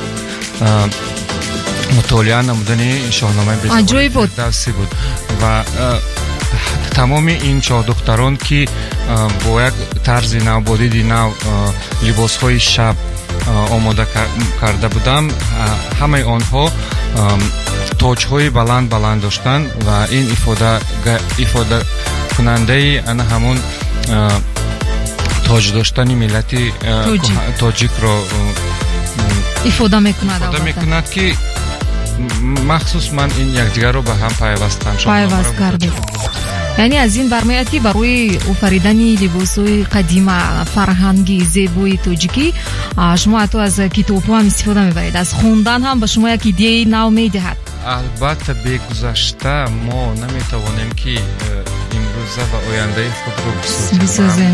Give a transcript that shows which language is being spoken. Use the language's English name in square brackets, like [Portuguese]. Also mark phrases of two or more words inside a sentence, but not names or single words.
[Tajik] мутолиа намудани шоҳномаи фирдавсӣ буд ва тамоми ин шоҳдухтарон ки бо як тарзи нав, бо диди нав либосҳои шаб омода карда будам, ҳамаи онҳо тоҷҳои баланд доштанд ва ин ифода кунандаи ана ҳамон тоҷ доштани миллати тоҷикро ифода мекунад ки махсус ман ин якдигарро ба ҳам пайваст кардем. [Persian] یعنی از این برمیاد که برای آفریدن لباس‌های قدیما فرهنگی زیبای تاجیکی شما حتی از کتاب‌ها هم استفاده می‌برید، از خوندن هم به شما یک ایده نو می‌دهد. البته به گذشته ما نمی‌توانیم که امروزه و آینده خود رو بسازیم.